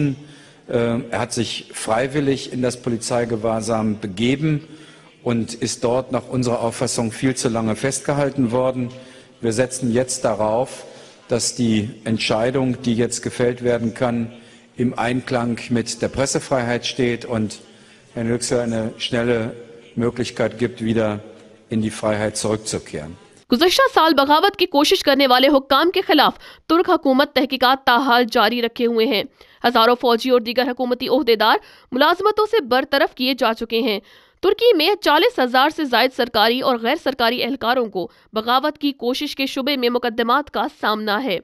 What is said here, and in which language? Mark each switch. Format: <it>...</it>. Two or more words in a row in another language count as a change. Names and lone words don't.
<de>Er hat sich freiwillig in das Polizeigewahrsam begeben und ist dort nach unserer Auffassung viel zu lange festgehalten worden. Wir setzen jetzt darauf, dass die Entscheidung, die jetzt gefällt werden kann, im Einklang mit der Pressefreiheit steht und Herrn Yüksel eine schnelle Möglichkeit gibt, wieder in die Freiheit zurückzukehren.</de> <ur>گزشتہ سال بغاوت کی کوشش کرنے والے حکام کے خلاف ترک حکومت تحقیقات تاحال جاری رکھے ہوئے ہیں. ہزاروں فوجی اور دیگر حکومتی عہدیدار ملازمتوں سے برطرف کیے جا چکے ہیں. ترکی میں 40,000 سے زائد سرکاری اور غیر سرکاری اہلکاروں کو بغاوت کی کوشش کے شبے میں مقدمات کا سامنا ہے.</ur>